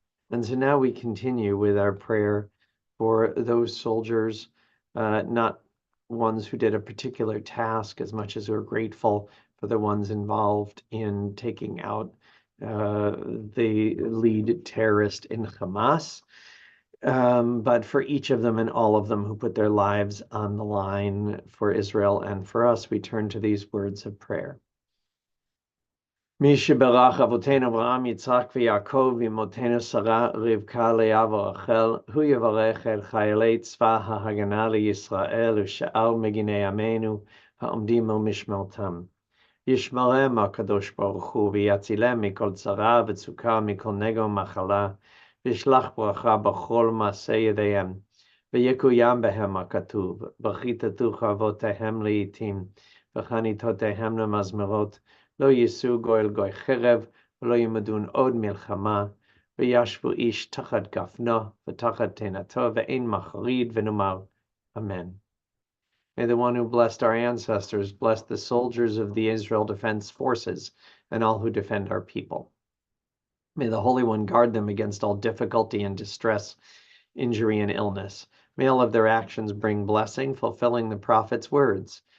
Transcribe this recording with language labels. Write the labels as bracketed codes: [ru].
[en] And so now we continue with our prayer for those soldiers, not ones who did a particular task as much as we're grateful for the ones involved in taking out the lead terrorist in Hamas, but for each of them and all of them who put their lives on the line for Israel and for us, we turn to these words of prayer. [he] מי שברח אבותינו אברהם, יצחק ויעקב, ואמותינו שרה, רבקה, לאה ורחל, הוא יברך את חיילי צבא ההגנה לישראל ושאר מגיני עמנו העומדים על משמרתם. ישמרם הקדוש ברוך הוא ויצילם מכל צרה וצוקה, מכל נגע ומחלה, וישלח ברכה בכל מעשה ידיהם, ויקוים בהם הכתוב, וכיתתוך אבותיהם לעתים, וחניתותיהם למזמרות, לא יישאו גוי אל גוי חרב, ולא ימדון עוד מלחמה, וישבו איש תחת גפנו, ותחת תאנתו, ואין מחריד, ונאמר, Amen. [en] May the one who blessed our ancestors bless the soldiers of the Israel Defense Forces and all who defend our people. May the Holy One guard them against all difficulty and distress, injury and illness. May all of their actions bring blessing, fulfilling the prophet's words.